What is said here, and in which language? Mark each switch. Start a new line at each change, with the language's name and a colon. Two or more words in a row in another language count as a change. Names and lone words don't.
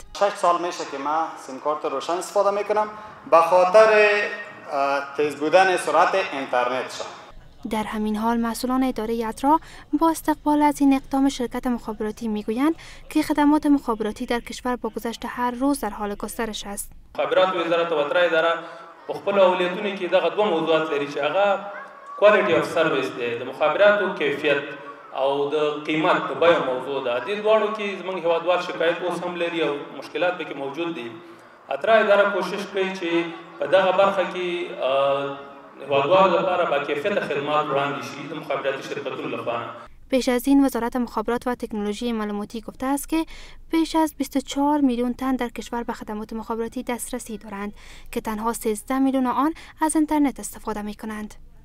Persian: 6 سال میشه که من سیم کارت روشن استفاده میکنم به خاطر تیز بودن سرعت اینترنت شد. در همین حال مسئولان اداره ادرا با استقبال از این اقدام شرکت مخابراتی میگویند که خدمات مخابراتی در کشور با گذشت هر روز در حال گسترش است.
Pashto: مخابرات وزارت و اداره په خپل اولیتونو کې دغه دوه موضوعات لري چې هغه
English: quality of service
Pashto: دی، د مخابراتو کیفیت او د قیمت د بیه موضوع ده. دې دواړو کې زموږ هیوادوال شکایت اوس هم لري او مشکلات پکې موجود دي. اداره اداره کوشش کوي چې په دغه برخه کې هیوادوالو لپاره با کیفیت خدمات وړاندې شي د مخابراتي شرکتونو لپاره.
Persian: پیش از این وزارت مخابرات و تکنولوژی معلوماتی گفته است که بیش از 24 میلیون تن در کشور به خدمات مخابراتی دسترسی دارند که تنها 13 میلیون آن از اینترنت استفاده می کنند.